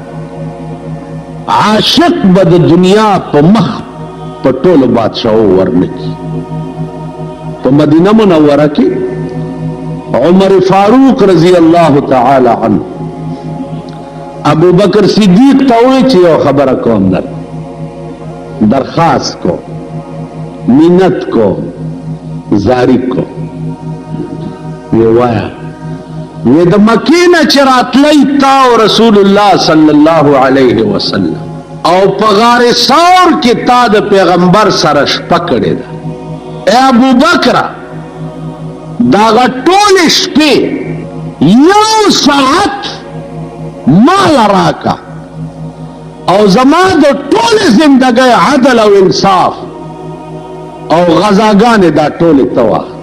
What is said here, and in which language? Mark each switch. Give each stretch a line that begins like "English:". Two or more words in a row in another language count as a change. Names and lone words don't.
Pashto: عاشق به د دنیا په مخ په ټولو بادشاهو ورنکي. په مدینه منوره کې عمر فاروق رضی الله تعالی عنه ابو بکر صدیق ته وایي چې یو خبره کوم، درخواست کو، منت کو، زاری کو. وی وایا وی د مکې نه چې راتلی تا او رسول الله صلی الله علیه وسلم او په غار ثور کې تا د پیغمبر سره شپه کړې ده. اے ابو بکر داغه ټولې شپې یو ساعت مال راکا او زما د ټولې زندګۍ عدل او انصاف او غزاګانې دا ټولې ته واخله.